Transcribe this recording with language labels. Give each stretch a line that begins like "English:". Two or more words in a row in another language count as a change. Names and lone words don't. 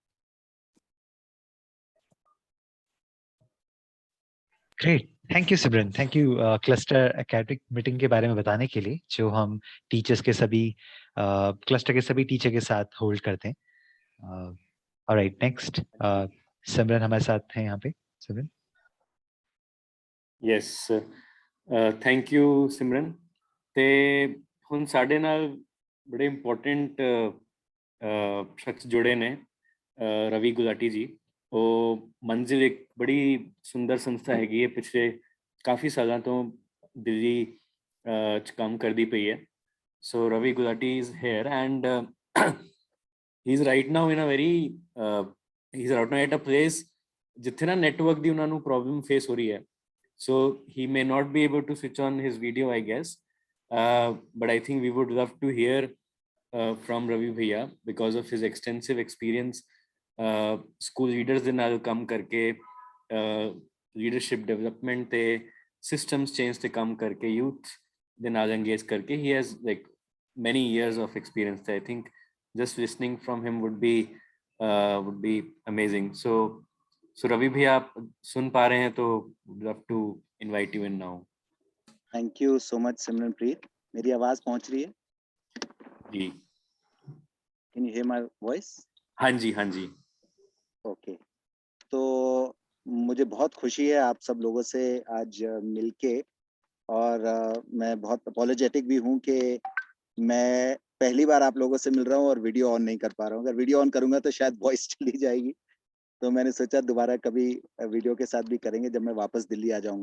English: Great, thank you Simran, thank you cluster academic meeting
Hindi: के बारे में बताने के लिए, जो हम टीचर्स के सभी क्लस्टर के सभी टीचर के साथ होल्ड करते हैं।
English: Alright, next
Hindi: सिमरन हमारे साथ हैं यहाँ पे। सिमरन।
English: यस, Thank you सिमरन।
Punjabi: ਤੇ ਹੁਣ ਸਾਡੇ ਨਾਲ ਬੜੇ ਇੰਪੋਰਟੈਂਟ ਸ਼ਖ਼ਸ ਜੁੜੇ ਨੇ, ਰਵੀ ਗੁਲਾਟੀ ਜੀ। ਉਹ ਮੰਜ਼ਿਲ ਇੱਕ ਬੜੀ ਸੁੰਦਰ ਸੰਸਥਾ ਹੈਗੀ ਹੈ, ਪਿਛਲੇ ਕਾਫੀ ਸਾਲਾਂ ਤੋਂ ਦਿੱਲੀ ਚ ਕੰਮ ਕਰਦੀ ਪਈ ਹੈ।
English: So Ravi Gulati is here and he is right now in a very he is right now at a place
Punjabi: ਜਿੱਥੇ ਨਾ ਨੈਟਵਰਕ ਦੀ ਉਹਨਾਂ ਨੂੰ ਪ੍ਰੋਬਲਮ ਫੇਸ ਹੋ ਰਹੀ ਹੈ।
English: So he may not be able to switch on his video I guess, but I think we would love to hear from Ravi Bhaiya because of his extensive experience school leaders
Punjabi: ਦੇ ਨਾਲ ਕੰਮ ਕਰਕੇ,
English: leadership development
Punjabi: ਤੇ
English: systems change
Punjabi: ਤੇ ਕੰਮ ਕਰਕੇ, youth ਦੇ ਨਾਲ engage ਕਰਕੇ,
English: he has like many years of experience. I think just listening from him would be amazing. So Ravi Bhaiya,
Hindi: आप सुन पा रहे हैं तो
English: would love to invite you in now. Thank you so much सिमरनप्रीत।
Hindi: मेरी आवाज पहुंच रही है? जी।
English: Can you hear my voice?
Hindi: हाँ जी, हाँ जी।
English: Okay.
Hindi: तो मुझे बहुत खुशी है आप सब लोगों से आज मिलके, और मैं बहुत अपोलोजेटिक भी हूँ कि मैं पहली बार आप लोगों से मिल रहा हूँ और
English: video on
Hindi: नहीं कर पा रहा हूँ। अगर
English: video on
Hindi: करूंगा तो शायद वॉइस चली जाएगी, तो मैंने सोचा दोबारा कभी वीडियो के साथ भी करेंगे जब मैं वापस दिल्ली आ जाऊंगा।